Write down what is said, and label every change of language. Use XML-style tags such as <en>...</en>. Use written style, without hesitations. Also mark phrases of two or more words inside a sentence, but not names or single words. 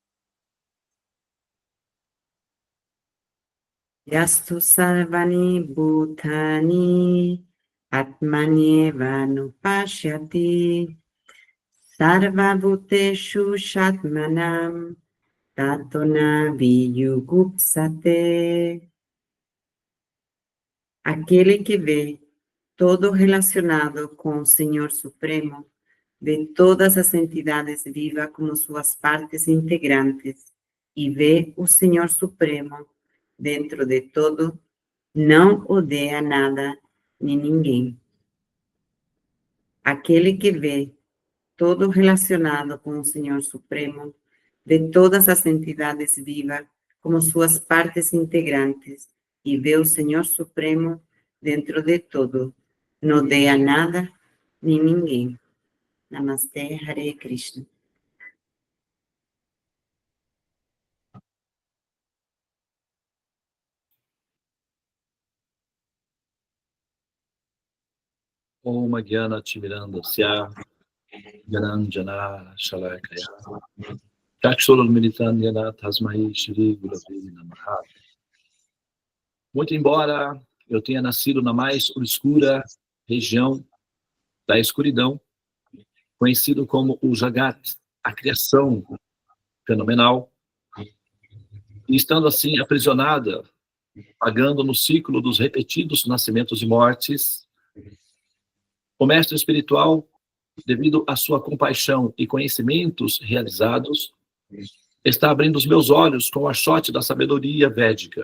<sa>यस्तु सर्वाणि भूतानि आत्मन्येव अनुपश्यति सर्वभूतेषु चात्मानं ततो न विजुगुप्सते.</sa> <pt>Aquele que vê todo relacionado com o Senhor Supremo, vê todas as entidades vivas como suas partes integrantes e vê o Senhor Supremo dentro de todo, não odeia nada nem ninguém. Aquele que vê todo relacionado com o Senhor Supremo, vê todas as entidades vivas como suas partes integrantes e vê o Senhor Supremo dentro de todo, não odeia nada nem ninguém. Namastê,</pt> <sa>हरे कृष्ण. ॐ अज्ञानतिमिरान्धस्य ज्ञानाञ्जन शलाकया चक्षुरुन्मीलितं येन तस्मै श्री गुरवे नमः.</sa> <pt>Muito embora eu tenha nascido na mais obscura região da escuridão, conhecido como o Jagat, a criação fenomenal, e estando assim aprisionada, pagando no ciclo dos repetidos nascimentos e mortes, o mestre espiritual, devido à sua compaixão e conhecimentos realizados, está abrindo os meus olhos com o achote da sabedoria védica.</pt>